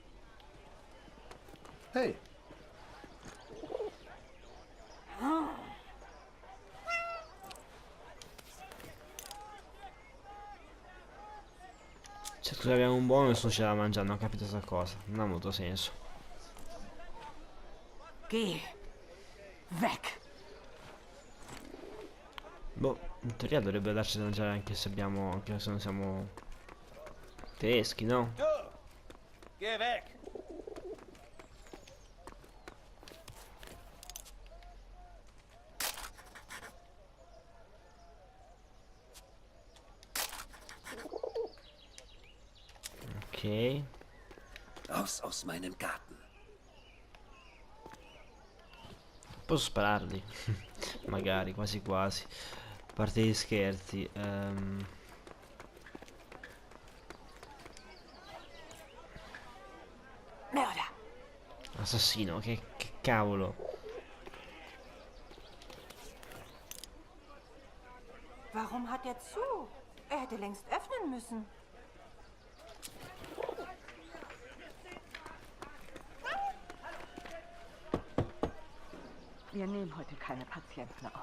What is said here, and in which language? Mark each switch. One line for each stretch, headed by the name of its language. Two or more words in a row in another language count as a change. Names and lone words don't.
Italian: Hey, Cioè, scusa, abbiamo un buono e nessuno ce l'ha mangiato, non ho capito sta cosa. Non ha molto senso.
German: Geh. Weg.
Italian: Boh, in teoria dovrebbe darci da mangiare anche se abbiamo. Anche se non siamo tedeschi, no?
German: Du! Geh weg!
Italian: Ok.
German: Raus aus meinem Garten.
Italian: Posso spararli? Magari, quasi quasi. A parte gli scherzi.
German: Mörder.
Italian: Assassino, che cavolo.
German: Warum hat er zu? Er hätte längst öffnen müssen. Wir nehmen heute keine Patienten auf.